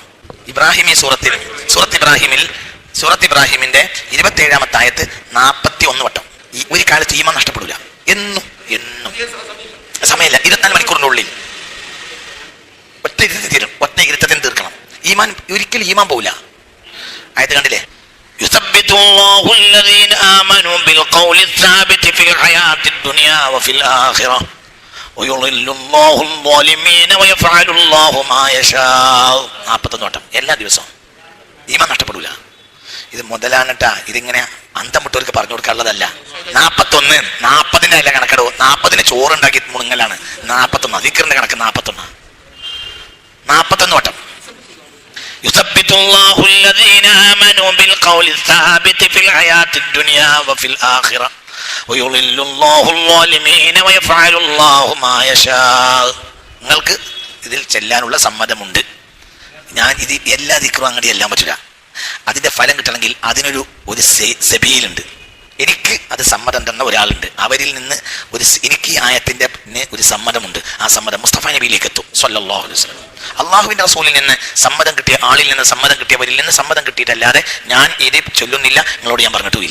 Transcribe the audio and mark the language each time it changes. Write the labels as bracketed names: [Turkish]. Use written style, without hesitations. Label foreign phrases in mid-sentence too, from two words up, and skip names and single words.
[Malayalam] ഇബ്രാഹിമി സൂറത്ത് ഇബ്രാഹിമിന്റെ 27-ാമത്തെ ആയത്ത് 41 വട്ടം. ഒരു കാലത്ത് ഈമാൻ നഷ്ടപ്പെടില്ല. എന്നും സമയമില്ല. 24 മണിക്കൂറിന്റെ ഉള്ളിൽ ഒറ്റ ഇരുത്തത്തിന് തീർക്കണം. ഈമാൻ ഒരിക്കലും ഈമാൻ പോവില്ല. ആയത്ത് കണ്ടില്ലേ? [Arabic] يثبت الله الذين آمنوا بالقول الثابت في الحياة الدنيا وفي الآخرة ويضل الله الظالمين ويفعل الله ما يشاء. [Malayalam] 41 വട്ടം എല്ലാ ദിവസവും. ഈമാൻ നഷ്ടപ്പെടില്ല. ഇത് മുതലാണിട്ടാ. ഇതിങ്ങനെ അന്തം വിട്ടവർക്ക് പറഞ്ഞു കൊടുക്കാനുള്ളതല്ല. 41 40ന്റെ അല്ല കണക്കെടോ. 40ന് ചോറുണ്ടാക്കി മുണുങ്ങലാണ്. 41 ദിക്റിന്റെ കണക്ക് 41 വട്ടം. [Arabic] يثبت الله الذين آمنوا بالقول الثابت في الحياة الدنيا وفي الآخرة ويضل الله الظالمين ويفعل الله ما يشاء. [Malayalam] നിങ്ങൾക്ക് ഇതിൽ ചെല്ലാനുള്ള സമ്മതമുണ്ട്. ഞാൻ ഇത് എല്ലാ ദിക്റും അങ്ങനെ എല്ലാം പറ്റില്ല. അതിന്റെ ഫലം കിട്ടണമെങ്കിൽ അതിനൊരു സബീലുണ്ട്. എനിക്ക് അത് സമ്മതം തന്ന ഒരാളുണ്ട്. അവരിൽ നിന്ന് എനിക്ക് ഈ ആയത്തിന്റെ ഒരു സമ്മതമുണ്ട്. ആ സമ്മതം മുസ്തഫ നബിയിലേക്ക് എത്തും [Arabic] صلى الله عليه وسلم. [Malayalam] അള്ളാഹുവിന്റെ റസൂലിൽ നിന്ന് സമ്മതം കിട്ടിയ ആളിൽ നിന്ന് സമ്മതം കിട്ടിയവരിൽ നിന്ന് സമ്മതം കിട്ടിയിട്ടല്ലാതെ ഞാൻ ഇത് ചൊല്ലുന്നില്ല, നിങ്ങളോട് ഞാൻ പറഞ്ഞിട്ടുമില്ല.